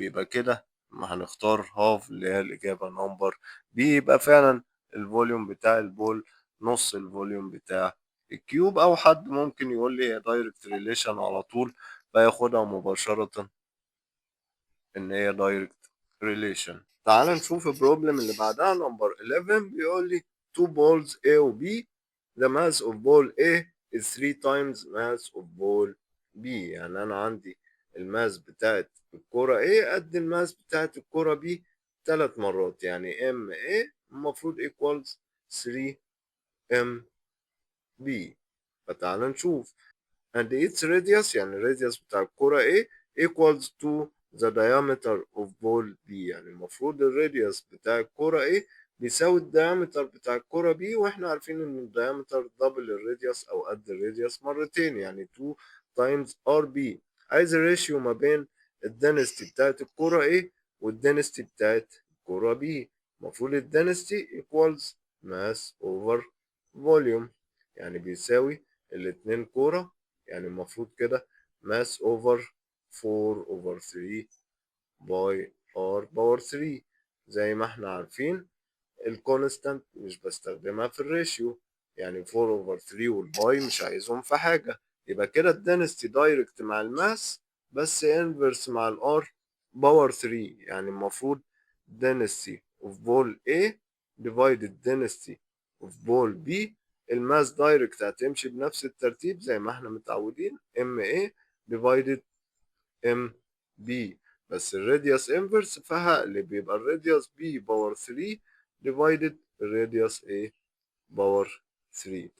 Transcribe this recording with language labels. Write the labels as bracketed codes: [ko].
[ar] يبقى كده ما هنختار هاف اللي هي الإجابة نمبر بي، يبقى فعلا الفوليوم بتاع البول نص الفوليوم بتاع الكيوب. أو حد ممكن يقول لي هي دايركت ريليشن على طول فياخدها مباشرة ان هي دايركت ريليشن. تعال نشوف البروبلم اللي بعدها نمبر 11. بيقول لي [en] two balls A و B the mass of ball A is 3 times mass of ball B. [ar] يعني انا عندي الماس بتاعت الكرة A قد الماس بتاعت الكرة B 3 مرات، يعني MA المفروض equals 3MB. فتعال نشوف [en] and its radius [ar] يعني الراديوس بتاع الكرة [en] A equals to the diameter of ball B. [ar] يعني المفروض الراديوس بتاع الكرة A بيساوي الديامتر بتاع الكرة B، واحنا عارفين ان الديامتر دبل الراديوس او قد الراديوس مرتين، يعني 2 times RB. عايز الريشيو ما بين الدنستي بتاعت الكرة A والدنستي بتاعت الكرة B. المفروض الدنستي [en] equals mass over volume، [ar] يعني بيساوي الاتنين كورة، يعني المفروض كده ماس اوفر 4 اوفر 3 باي ار باور 3. زي ما احنا عارفين الكونستانت مش بستخدمها في الريشيو، يعني 4 اوفر 3 والباي مش عايزهم في حاجة. يبقى كده الدنستي دايركت مع الماس بس انفرس مع الار باور 3. يعني المفروض [en] density of ball A divided density of ball B. [ar] الماس دايركت هتمشي بنفس الترتيب زي ما احنا متعودين MA divided MB، بس الراديوس انفرس فهقلب يبقى الراديوس B باور 3 divided الراديوس A باور 3.